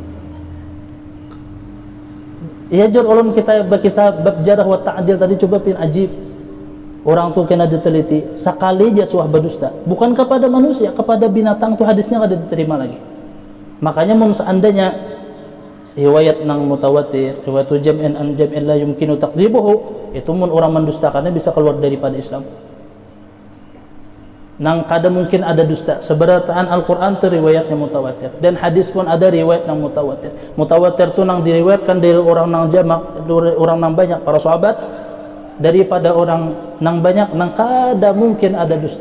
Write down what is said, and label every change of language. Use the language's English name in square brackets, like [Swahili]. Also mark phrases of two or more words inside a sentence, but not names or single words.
[Banjar] Ya jor ulun kita berkisah bab [Arabic] الجرح والتعديل [Banjar] tadi coba pin ajib. Orang tuh kena diteliti sekali aja suah berdusta, bukan kepada manusia, kepada binatang tuh hadisnya kada diterima lagi. Makanya mun seandainya riwayat nang mutawatir, riwayat [Arabic] جمع عن جمع لا يمكن تكذيبه, [Banjar] itu mun orang mendustakannya bisa keluar daripada Islam. Nang kada mungkin ada dusta. Seberataan Al-Qur'an tu riwayatnya mutawatir dan hadis pun ada riwayat nang mutawatir. Mutawatir tu nang diriwayatkan dari orang nang jamak, orang nang banyak para sahabat daripada orang nang banyak nang kada mungkin ada dusta.